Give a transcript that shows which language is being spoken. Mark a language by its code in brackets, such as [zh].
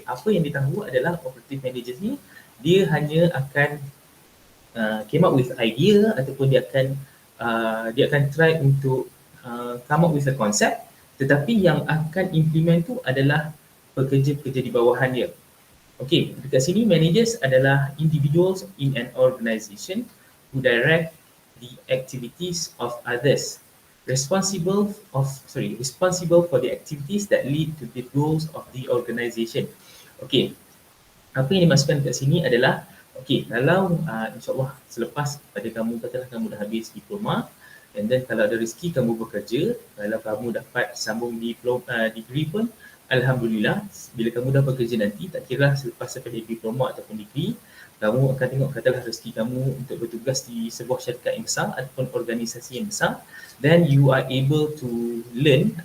[ms] Apa yang dia tahu adalah operative manager ni dia hanya akan [en] came up with idea [ms] ataupun dia akan try untuk [en] come up with a concept, [ms] tetapi yang akan implement tu adalah pekerja-pekerja di bawahan dia. [en] Okay, [ms] dekat sini [en] managers adalah individuals in an organisation who direct the activities of others, responsible for the activities that lead to the goals of the organisation. [ms] Okay, apa yang dimasukkan dekat sini adalah okay, kalau insyaAllah selepas pada kamu katalah kamu dah habis diploma, and then kalau ada rezeki kamu bekerja, kalau kamu dapat sambung degree pun alhamdulillah. Bila kamu dah bekerja nanti, tak kira selepas daripada diploma ataupun degree, kamu akan tengok katalah rezeki kamu untuk bertugas di sebuah syarikat yang besar ataupun organisasi yang besar, [en] then you are able to learn.